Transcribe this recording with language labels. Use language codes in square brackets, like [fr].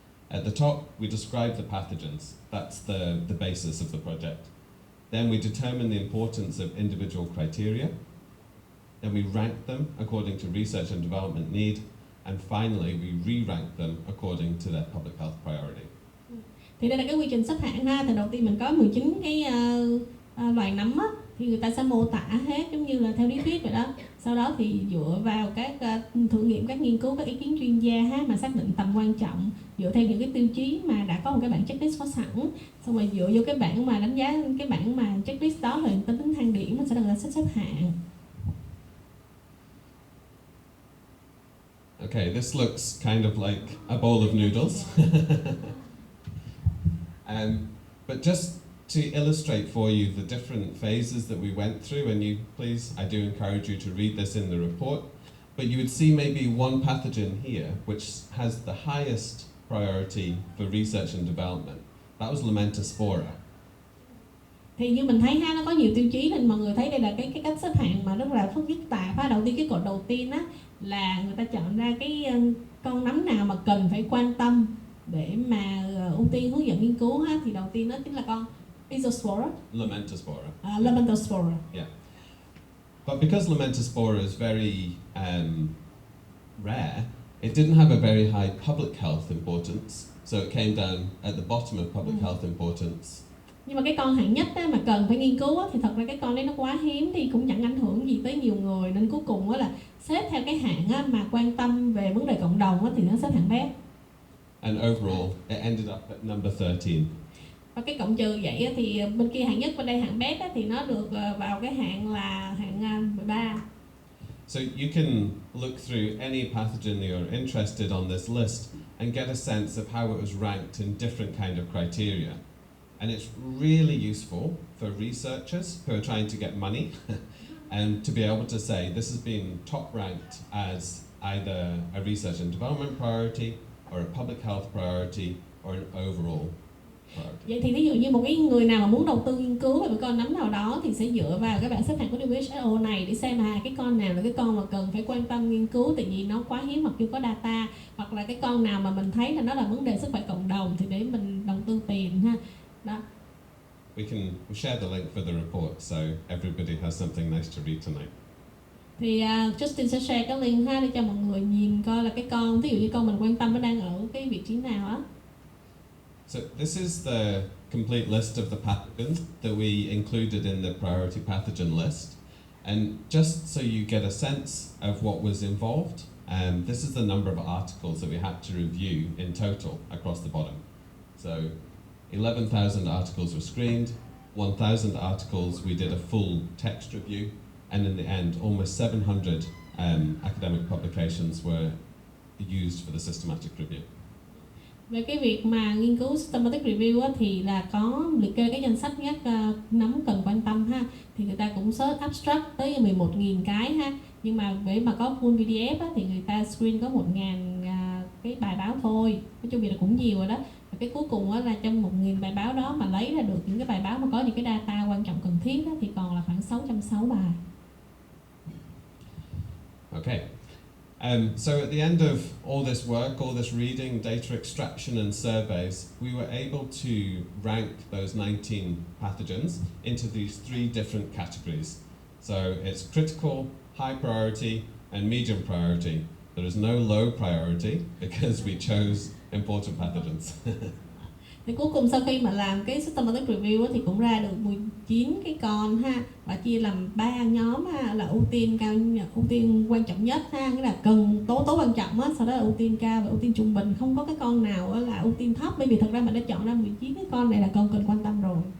[en] At the top, we describe the pathogens. That's the basis of the project. Then we determine the importance of individual criteria. Then we rank them according to research and development need. And finally, we re-rank them according to their public health priority. [vi] Thì đây là cái quy trình xếp hạng ha. Thì đầu tiên mình có 19 cái loài nấm á, thì người ta sẽ mô tả hết giống như là theo lý thuyết vậy đó. Sau đó thì dựa vào các thử nghiệm, các nghiên cứu, các ý kiến chuyên gia ha, mà xác định tầm quan trọng dựa theo những cái tiêu chí mà đã có một cái bảng checklist có sẵn. Xong rồi dựa vô cái bảng mà đánh giá, cái bảng mà checklist đó rồi tính thang điểm, mình sẽ được là xếp hạng. [en] Okay, this looks kind of like a bowl of noodles. But just to illustrate for you the different phases that we went through, and you please, I do encourage you to read this in the report, but you would see maybe one pathogen here which has the highest priority for research and development. That was Lamentaspora. [vi] Thì như mình thấy ha, nó có nhiều tiêu chí nên mọi người thấy đây là cái cách xếp hạng mà rất là phức tạp ha. Đầu tiên cái cột đầu tiên á là người ta chọn ra cái con nấm nào mà cần phải quan tâm để mà ưu tiên hướng dẫn nghiên cứu ha. Thì đầu tiên đó chính là con Isospora. [en] Lamentaspora. Lamentaspora. Yeah. But because Lamentaspora is very rare, it didn't have a very high public health importance, so it came down at the bottom of public health importance. [vi] Nhưng mà cái con hạng nhất á, mà cần phải nghiên cứu á, thì thật ra cái con đấy nó quá hiếm thì cũng chẳng ảnh hưởng gì tới nhiều người, nên cuối cùng á là xếp theo cái hạng á, mà quan tâm về vấn đề cộng đồng á, thì nó xếp hạng bét. [en] And overall, it ended up at number 13. [vi] Và cái cộng trừ vậy á, thì bên kia hạng nhất, bên đây hạng bét á, thì nó được vào cái hạng là hạng 13. [en] So you can look through any pathogen you're interested on this list and get a sense of how it was ranked in different kind of criteria. And it's really useful for researchers who are trying to get money and to be able to say this has been top ranked as either a research and development priority or a public health priority or an overall priority. [vi] Vậy thì ví dụ như một cái người nào mà muốn đầu tư nghiên cứu về một con nấm nào đó thì sẽ dựa vào cái bảng xếp hạng của WHO này để xem cái con nào là cái con mà cần phải quan tâm nghiên cứu tại vì nó quá hiếm hoặc chưa có data, hoặc là cái con nào mà mình thấy là nó là vấn đề sức khỏe cộng đồng thì để mình đầu tư tiền ha. Đó. [en] We'll share the link for the report so everybody has something nice to read tonight. [vi] Thì Justin sẽ share cái link ha để cho mọi người nhìn coi là cái con, ví dụ như con mình quan tâm nó đang ở cái vị trí nào á. [en] So this is the complete list of the pathogens that we included in the priority pathogen list. And just so you get a sense of what was involved, this is the number of articles that we had to review in total across the bottom. So 11,000 articles were screened, 1,000 articles we did a full text review, and in the end almost 700 academic publications were used for the systematic review. [vi] Về cái việc mà nghiên cứu systematic review á, thì là có liệt kê cái danh sách các nấm cần quan tâm ha, thì người ta cũng search abstract tới 11.000 cái ha, nhưng mà để mà có full PDF á, thì người ta screen có 1.000 cái bài báo thôi, nói chung vậy là cũng nhiều rồi đó. Và cái cuối cùng á, là trong 1.000 bài báo đó mà lấy ra được những cái bài báo mà có những cái data quan trọng cần thiết á, thì còn là khoảng 606 bài. [en] Okay. So at the end of all this work, all this reading, data extraction and surveys, we were able to rank those 19 pathogens into these 3 different categories. So it's critical, high priority and medium priority. There is no low priority because we chose important pathogens. [vi] Thì cuối cùng sau khi mà làm cái systematic review thì cũng ra được 19 cái con ha, và chia làm 3 nhóm ha, là ưu tiên quan trọng nhất ha, nghĩa là cần tố quan trọng á, sau đó là ưu tiên cao và ưu tiên trung bình, không có cái con nào là ưu tiên thấp, bởi vì thật ra mình đã chọn ra 19 cái con này là con cần quan tâm rồi.